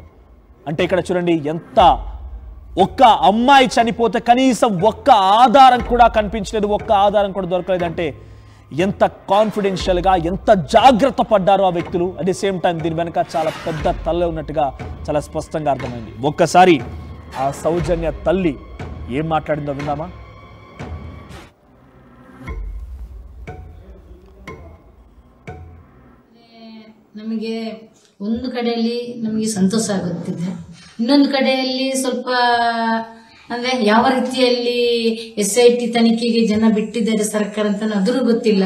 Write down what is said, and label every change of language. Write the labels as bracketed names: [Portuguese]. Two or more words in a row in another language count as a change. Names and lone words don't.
[Telugu] అంటే ఇక్కడ చూడండి, ఎంత ఒక్క అమ్మాయి చనిపోతే కనీసం ఒక్క ఆధారం కూడా కనిపించలేదు, ఒక్క ఆధారం కూడా దొరకలేదంటే ఎంత కాన్ఫిడెన్షియల్గా, ఎంత జాగ్రత్త పడ్డారో ఆ వ్యక్తులు. [English] at the same time [Telugu] దీని వెనక చాలా పెద్ద తల్లి ఉన్నట్టుగా చాలా స్పష్టంగా అర్థమైంది. ఒక్కసారి ఆ సౌజన్య తల్లి ఏం మాట్లాడిందో విందామా? [Kannada] ನಮಗೆ ಒಂದು ಕಡೆಯಲ್ಲಿ ನಮಗೆ ಸಂತೋಷ ಆಗುತ್ತಿದೆ, ಇನ್ನೊಂದು ಕಡೆಯಲ್ಲಿ ಸ್ವಲ್ಪ ಅಂದ್ರೆ ಯಾವ ರೀತಿಯಲ್ಲಿ SIT ತನಿಖೆಗೆ ಜನ ಬಿಟ್ಟಿದ್ದಾರೆ ಸರ್ಕಾರ ಅಂತ ಅದ್ರೂ ಗೊತ್ತಿಲ್ಲ.